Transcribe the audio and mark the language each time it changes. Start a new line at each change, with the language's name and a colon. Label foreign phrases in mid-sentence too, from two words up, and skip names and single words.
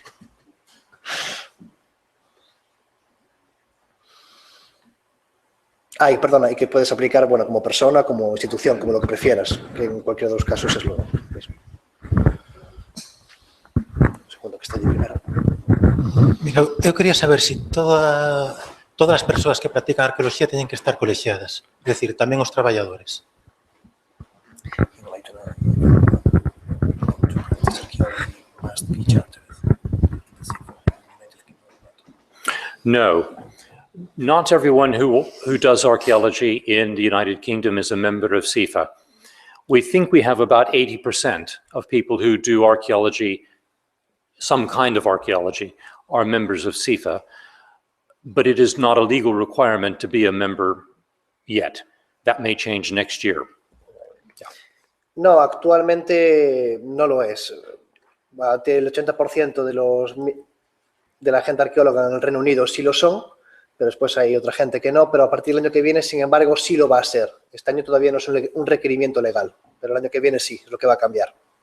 Spanish: Y que puedes aplicar, bueno, como persona, como institución, como lo que prefieras, que en cualquiera de los casos es lo mismo. Un segundo que está allí primero.
Galician: Mira, eu quería saber se todas as persoas que practican arqueoloxía teñen que estar colexiadas, é dicir, tamén os traballadores.
English: No, not everyone who does archaeology in the United Kingdom is a member of CIFA. We think we have about 80% of people who do archaeology, some kind of archaeology, are members of CIFA, but it is not a legal requirement to be a member yet. That may change next year.
Spanish: No, actualmente no lo es. El 80% de la gente arqueóloga en el Reino Unido sí lo son, pero después hay otra gente que no, pero a partir del año que viene, sin embargo, sí lo va a ser. Este año todavía no es un requerimiento legal, pero el año que viene sí, es lo que va a cambiar.